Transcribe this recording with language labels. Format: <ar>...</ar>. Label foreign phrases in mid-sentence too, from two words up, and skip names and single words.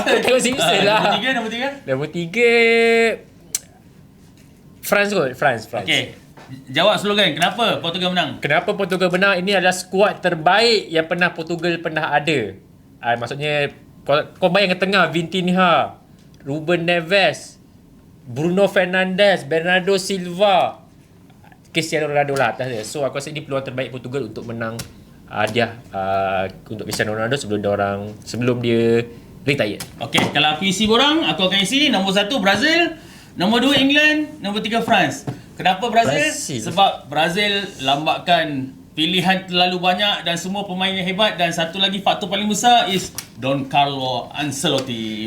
<ms>Aku tengok Simpson lah. Nombor 3. Nombor 3 France kot. France. Okay. Jawab slogan. Kenapa Portugal menang? Kenapa Portugal menang? Ini adalah skuad terbaik yang Portugal pernah ada. Maksudnya kau bayang tengah Vitinha, Ruben Neves, Bruno Fernandes, Bernardo Silva, Cristiano Ronaldo lah atas dia. So aku rasa ini peluang terbaik Portugal untuk menang hadiah untuk Cristiano Ronaldo sebelum dia retire. Okey, kalau aku isi borang, aku akan isi nombor 1 Brazil, nombor 2 England, nombor 3 France. Kenapa Brazil? Sebab Brazil lambatkan pilihan terlalu banyak dan semua pemain yang hebat, dan satu lagi faktor paling besar is Don Carlo Ancelotti.</ms>